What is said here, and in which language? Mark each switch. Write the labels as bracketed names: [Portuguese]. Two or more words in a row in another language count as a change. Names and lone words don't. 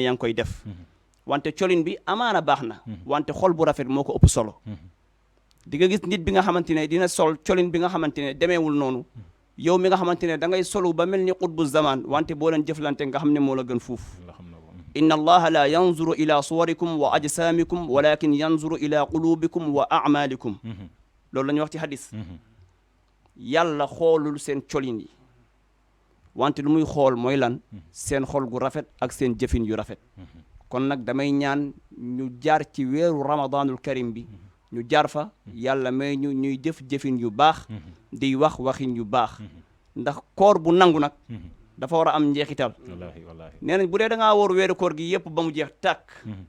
[Wolof] yaa ngi koy def wante colin bi amaana baax na wante xol bu rafet moo ko ëpp solo di nga gis nit bi nga xamante ne dina sol colin bi nga xamante ne demeewul noonu yow mi nga xamante ne da ngay solu ba mel ni [Arabic] قطب الزمان [Wolof] wante boo leen jëflante nga xam ne moo la gën fuuf [Arabic] إن الله لا ينظر إلى صوركم وأجسامكم ولكن ينظر إلى قلوبكم وأعمالكم [Wolof] loolu la ñuy wax ci hadis yàlla xoolul seen colin yi wante lu muy xool mooy lan seen xol gu rafet ak seen jëfin yu rafet kon nag damay ñaan ñu jaar ci weeru ramadanul karim bi ñu jaar fa yàlla may ñu ñuy jëf-jëfin yu baax di wax waxin yu baax ndax koor bu nangu nag dafa war a am njeexital nee nañ bu dee da ngaa wóor weeru koor gi yëpp ba mu jeex tàkk